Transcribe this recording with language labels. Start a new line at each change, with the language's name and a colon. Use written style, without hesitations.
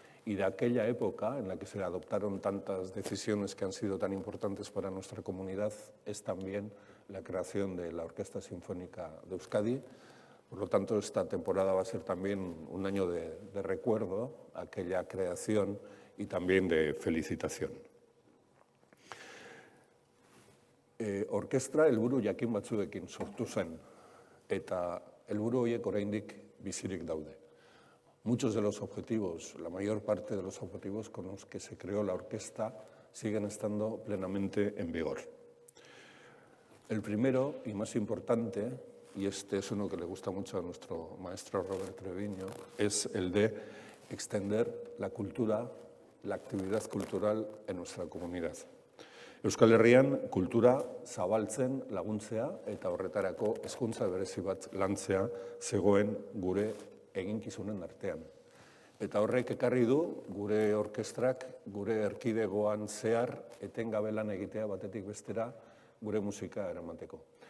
Spanish: Y de aquella época en la que se adoptaron tantas decisiones que han sido tan importantes para nuestra comunidad es también la creación de la Orquesta Sinfónica de Euskadi. Por lo tanto, esta temporada va a ser también un año de recuerdo a aquella creación y también de felicitación.
Basque: Orkestra helburu jakin batzuekin sortu zen, eta helburu horiek oraindik bizirik daude.
Spanish: Muchos de los objetivos, la mayor parte de los objetivos con los que se creó la orquesta siguen estando plenamente en vigor. El primero y más importante, y este es uno que le gusta mucho a nuestro maestro Robert Treviño, es el de extender la cultura, la actividad cultural en nuestra comunidad.
Basque: Euskal Herrian kultura zabaltzen laguntzea eta horretarako hezkuntza berezi bat lantzea zegoen gure eginkizunen artean. Eta horrek ekarri du gure orkestrak, gure erkidegoan zehar etengabe lan egitea batetik bestera gure musika eramateko.